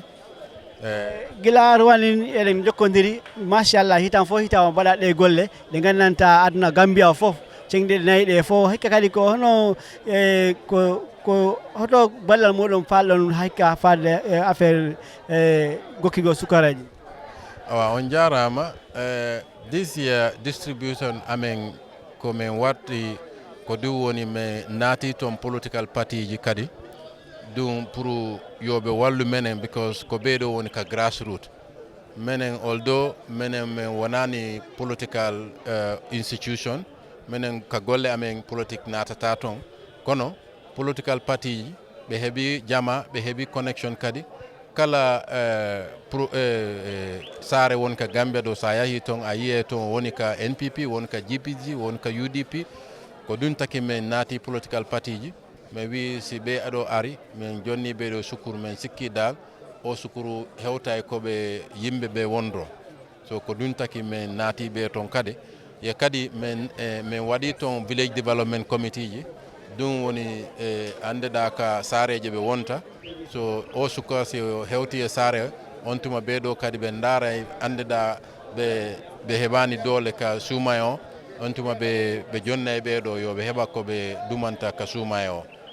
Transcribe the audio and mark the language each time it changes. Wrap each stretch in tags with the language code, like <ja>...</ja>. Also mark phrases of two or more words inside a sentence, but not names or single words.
<ff>gila rwani eɗen jokkodiri machallah hitan fo hitama mbaɗa ɗe golle ɗe gandanta aduna Gambia fof cengde nayi ɗe fof hikka kadi ko hono ko hoto ballal muɗum falɗon hikka fadde affaire gokkigo sukaraji awa on jarama</ff> <en>this year distribution</en> <ff>amen ko min watti ko ɗum woni mi naati toon</ff> <en>political party</en> <ff>ji kadi ɗum pour yoɓe wallu menen because ko ɓeeɗo woni ka grassroot menen although menen min wonani</ff> <en>political institution</en> <ff>menen ka golle amen politique natata toon kono</ff> <en>political party</en> <ff>ji ɓe heeɓi jama ɓe heeɓi connection kadi kala saare woni ka Gambia ɗo sa yahi toon a yiye toon woni ka NPP woni ka GPG woni ka UDP ko ɗum taki min naati</ff> <en>political party</en> <ff>ji mi wi si ɓe aɗo ari min jonni ɓeɗo sukuru min sikki dal o sukuru hewta e koɓe yimɓe ɓe wondro so ko ɗum taki min naati ɓe toon kadi ye kadi min waɗi toon</ff> <en>village development committee</en> <ff>ji ɗum woni andeɗa ka saareje ɓe wonta so o suka si hewti e saare on tuma ɓeɗo kadi ɓe daara andeɗa ɓe heɓani doole ka suumay o on tuma ɓe jonna e ɓeɗo yo ɓe heɓa ko ɓe dumanta ka suumay o</ff>